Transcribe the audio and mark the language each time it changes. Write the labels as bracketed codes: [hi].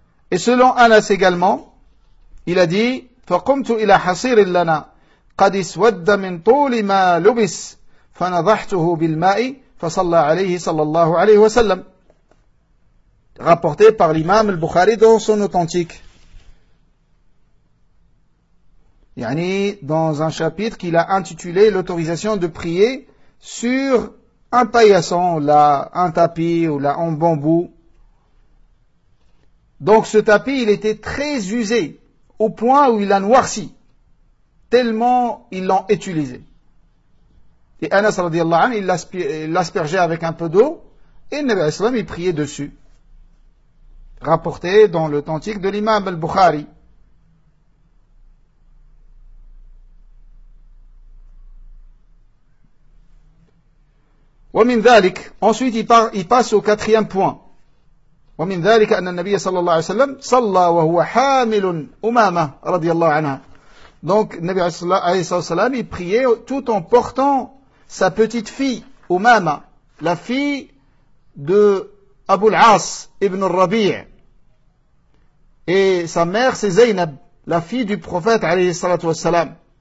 [fr] Et selon Anas également, il a dit, [ar] فَقُمْتُ إِلَى حَصِيرٍ لَنَا قَدِ سْوَدَّ مِنْ طُولِ مَا لُبِسْ فَنَضَحْتُهُ بِالْمَاءِ فَصَلَّى عَلَيْهِ sallallahu alayhi wa sallam. [fr] Rapporté par l'imam al-Bukhari dans son authentique. Yani, dans un chapitre qu'il a intitulé « L'autorisation de prier sur un paillasson, là, un tapis ou là, en bambou. » Donc ce tapis, il était très usé, au point où il a noirci, tellement ils l'ont utilisé. Et Anas, radiallahu anhu, il l'aspergeait avec un peu d'eau, et Nabi sallam, il priait dessus. Rapporté dans l'authentique de l'imam al-Bukhari. [ar] ومن ذلك [fr] ensuite il passe au quatrième point. [ar] ومن ذلك ان النبي صلى الله عليه وسلم صلى وهو حامل امامه رضي الله عنها. [fr] Donc النبي صلى الله عليه وسلم il priait tout en portant sa petite fille Umama, la fille de Abu al-As ibn al-Rabi'. Et sa mère c'est Zainab, la fille du prophète alayhi salatu wassalam.